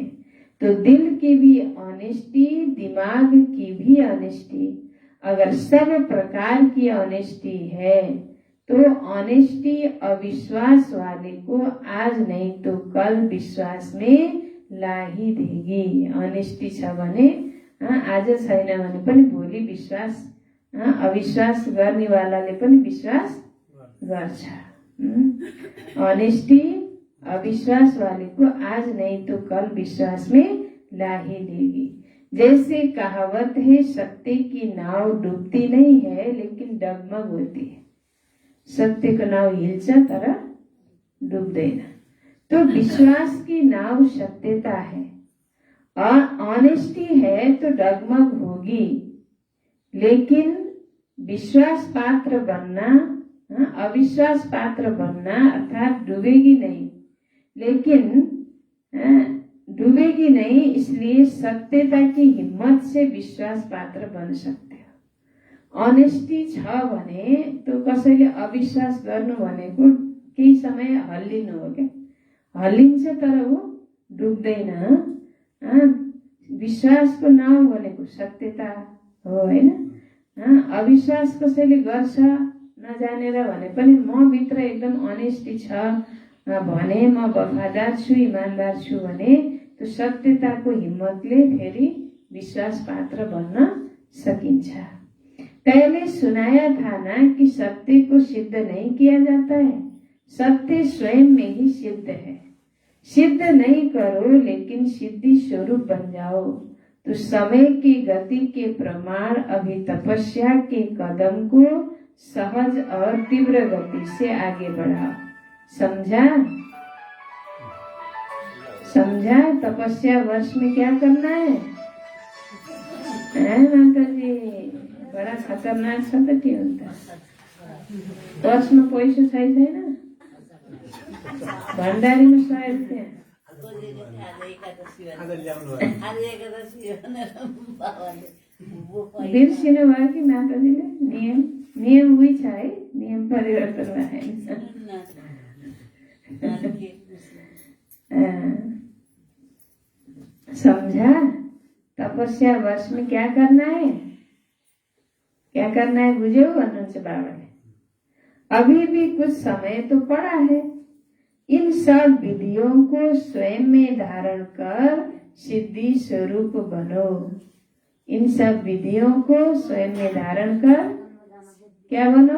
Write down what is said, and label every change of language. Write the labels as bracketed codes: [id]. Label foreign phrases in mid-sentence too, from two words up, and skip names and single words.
[hi] तो दिल की भी ऑनेस्टी, दिमाग की भी ऑनेस्टी। अगर सब प्रकार की ऑनेस्टी है तो ऑनेस्टी अविश्वास वाले को आज नहीं तो कल विश्वास में ला ही देगी। [ne] ऑनेस्टी छ भने आज छैन भने पनि भोलि विश्वास, अविश्वास गर्ने वालाले पनि विश्वास गर्छ। [hi] ऑनेस्टी अविश्वास वाले को आज नहीं तो कल विश्वास में ला ही देगी। जैसे कहावत है, सत्य की नाव डूबती नहीं है लेकिन डगमग होती है। [ne] सत्य को नाव हिल्छ तर डुब्दैन। [hi] तो विश्वास की नाव सत्यता है और ऑनेस्टी है तो डगमग होगी। लेकिन विश्वास पात्र बनना, अविश्वास पात्र बनना अर्थात डूबेगी नहीं। लेकिन डूबेगी नहीं, इसलिए सत्यता की हिम्मत से विश्वास पात्र बन सकते हो। [ne] ऑनेस्टी छ भने तो कसैले अविश्वास गर्नु भनेको केही समय हल्लिनु हो क्या? हल्लिन्छ तर ऊ डुब्दैन। विश्वासको नाम भनेको सत्यता हो हैन? अविश्वास कसैले गर्छ नजानेर भने पनि म भित्र एकदम अनेस्टी छ भने, म वफादार छु, ईमानदार छु भने तो सत्यताको हिम्मतले फेरि विश्वास पात्र बन्न सकिन्छ। [hi] पहले सुनाया था ना कि सत्य को सिद्ध नहीं किया जाता है, सत्य स्वयं में ही सिद्ध है। सिद्ध नहीं करो लेकिन सिद्धि स्वरूप बन जाओ। तो समय की गति के प्रमाण अभी तपस्या के कदम को सहज और तीव्र गति से आगे बढ़ाओ। समझा? समझा? तपस्या वर्ष में क्या करना है? [ne] माता जी [hi] बड़ा खतरनाक [ne] छ त के हुन्छ? वर्षमा पैसा छैन? भण्डारीमा 100 रुपियाँ बिर्सिनु भयो कि माताजीले? नियम उही छ है, नियम परिवर्तन भएन। [hi] समझा? तपस्या वर्ष में क्या करना है? क्या करना है [ne] बुझ्यौ भन्नुहुन्छ बाबाले। [hi] अभी भी कुछ समय तो पड़ा है। इन सब विधियों को स्वयं में धारण कर सिद्धि स्वरूप बनो। इन सब विधियों को स्वयं में धारण कर क्या बनो?